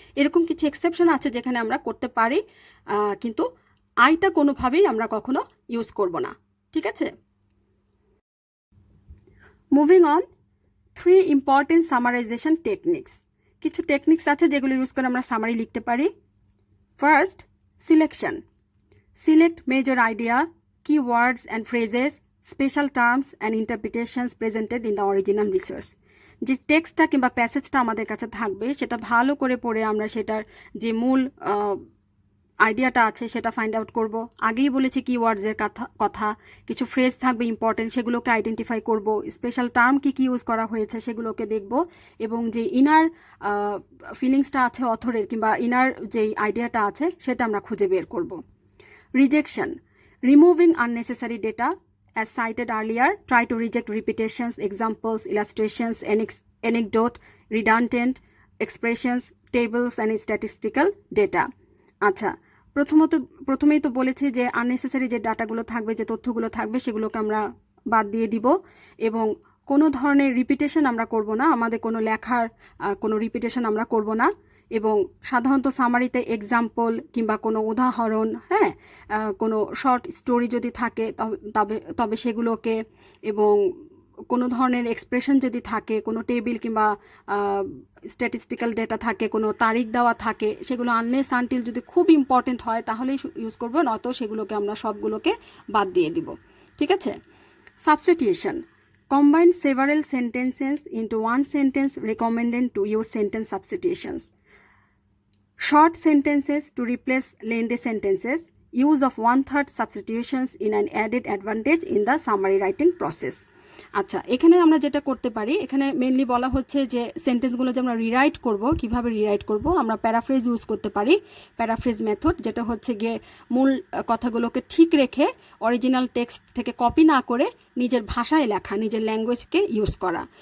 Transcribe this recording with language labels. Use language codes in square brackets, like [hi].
[bn] এরকম কিছু এক্সেপশন আছে যেখানে আমরা করতে পারি, কিন্তু আইটা কোনোভাবেই আমরা কখনো ইউজ করব না। ঠিক আছে, [en] Moving on, 3 important summarization techniques. [bn] কিছু টেকনিক্স আছে যেগুলো ইউজ করে আমরা সামারি লিখতে পারি। [en] First, selection. Select major idea, keywords and phrases, special terms and interpretations presented in the original resource. [bn] যে টেক্সটটা কিংবা প্যাসেজটা আমাদের কাছে থাকবে সেটা ভালো করে পড়ে আমরা সেটার যে মূল আইডিয়াটা আছে সেটা ফাইন্ড আউট করব। আগেই বলেছি কিওয়ার্ডসের কথা, কিছু ফ্রেজ থাকবে ইম্পর্টেন্ট, সেগুলোকে আইডেন্টিফাই করব। স্পেশাল টার্ম কি ইউজ করা হয়েছে সেগুলোকে দেখব, এবং যে ইনার ফিলিংসটা আছে অথরের কিংবা ইনার যেই আইডিয়াটা আছে সেটা আমরা খুঁজে বের করব। [en] Rejection, removing unnecessary data. As cited earlier, try to reject repetitions, examples, illustrations, anecdote, redundant expressions, tables and statistical data. [bn] আচ্ছা, প্রথমেই তো বলেছি যে আননেসেসারি যে ডাটাগুলো থাকবে, যে তথ্যগুলো থাকবে সেগুলোকে আমরা বাদ দিয়ে দিব, এবং কোনো ধরনের রিপিটেশন আমরা করব না, আমাদের কোনো লেখার কোনো রিপিটেশন আমরা করব না। এবং সাধারণত সামারিতে এক্সাম্পল কিংবা কোনো উদাহরণ, হ্যাঁ, কোনো শর্ট স্টোরি যদি থাকে তবে সেগুলোকে, এবং কোনো ধরনের এক্সপ্রেশন যদি থাকে, কোনো টেবিল কিংবা স্ট্যাটিস্টিক্যাল ডেটা থাকে, কোনো তারিখ দেওয়া থাকে, সেগুলো আনলেস আনটিল যদি খুব ইম্পর্টেন্ট হয় তাহলেই ইউজ করবো, নয়তো সেগুলোকে আমরা সবগুলোকে বাদ দিয়ে দিব। ঠিক আছে, [en] Substitution, combine several sentences into one sentence, recommended to use sentence substitutions. Short sentences to replace lengthy sentences. Use of 1/3 substitutions in an added advantage in the summary writing process. [bn] আচ্ছা, এখানে আমরা যেটা করতে পারি, এখানে মেইনলি বলা হচ্ছে যে সেন্টেন্সগুলো যে আমরা রিরাইট করব, কিভাবে রিরাইট করব, আমরা প্যারাফ্রেজ ইউজ করতে পারি। প্যারাফ্রেজ মেথড, যেটা হচ্ছে গিয়ে মূল কথাগুলোকে ঠিক রেখে অরিজিনাল টেক্সট থেকে কপি না করে নিজের ভাষায় লেখা, নিজের ল্যাঙ্গুয়েজকে ইউজ করা।